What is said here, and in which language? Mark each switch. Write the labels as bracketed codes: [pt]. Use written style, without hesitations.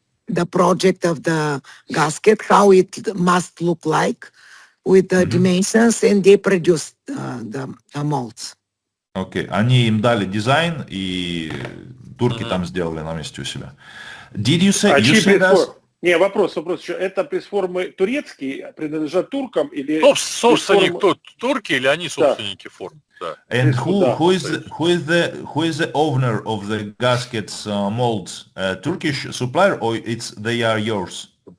[en] the project of the gasket, how it must look like, with the dimensions, and they produced the molds. [ru] Окей. Они им дали дизайн, и турки там сделали на месте у себя. Did you say? You said us? Не, вопрос еще. Это пресс-формы турецкие, принадлежат туркам или... Собственник турки или они собственники форм? Да. [en] And who is the owner of the gaskets molds? Turkish supplier, or they are yours?